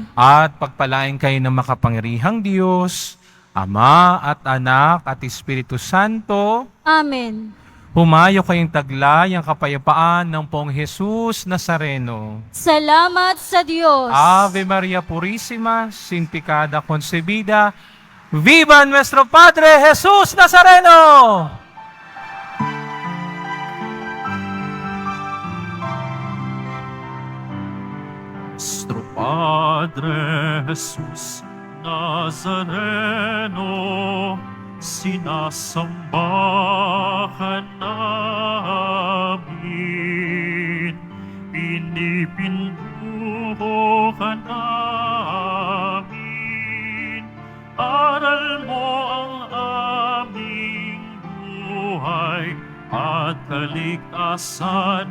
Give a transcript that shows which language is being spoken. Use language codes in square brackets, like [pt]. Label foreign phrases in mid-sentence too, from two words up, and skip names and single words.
[tl] At pagpalain kayo ng makapangyarihang Diyos, Ama at Anak at Espiritu Santo, Amen. humayo kayong taglay ang kapayapaan ng Poong Jesus Nazareno. Salamat sa Diyos. [es] Ave Maria Purísima, sin pecado concebida, viva nuestro Padre Jesus Nazareno! [tl] Nuestro Padre Jesus Nazareno, sinasamba ka namin, pinipintuho ka namin, aral mo ang aming buhay at kaligtasan.